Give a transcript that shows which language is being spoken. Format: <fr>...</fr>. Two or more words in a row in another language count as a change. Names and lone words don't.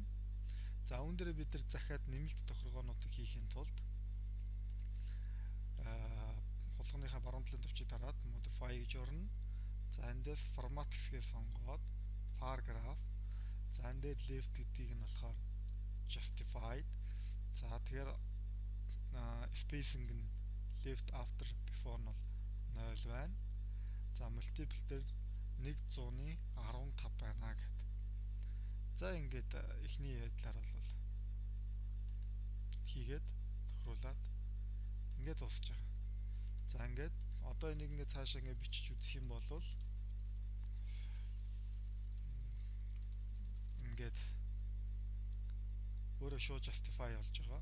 <mn>За үүн дээр бид нар захиад нэмэлт тохиргоонуудыг хийхин тулд хулгайныхаа баруун талын төвчийг дараад modify гэж орно. За эндээс format хэсгээ сонгоод paragraph за энэ дээр left гэдгийг нь болохоор justified за тэгэхээр spacing нь</mn> <en>left after before</en> <mn>нь бол 0 байна. За multiple дээр 115 байна гэдэг. За ингээд эхний байдлаар бол хийгээд тохируулаад ингээд дуусч байгаа. За ингээд одоо энийг ингээд цаашаа ингээд бичиж үзэх юм бол ингээд өөрөө шууд justify болж байгаа.</mn>